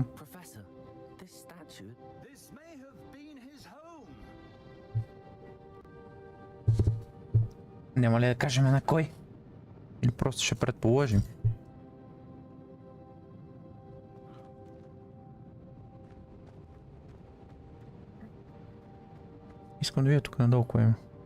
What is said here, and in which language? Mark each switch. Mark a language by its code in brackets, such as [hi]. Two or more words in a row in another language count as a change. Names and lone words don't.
[en] Professor, this statue. This may have been his home. [bg] Няма ли да кажем на кой? Или просто ще предположим? Искам да видя тук надолу кое има.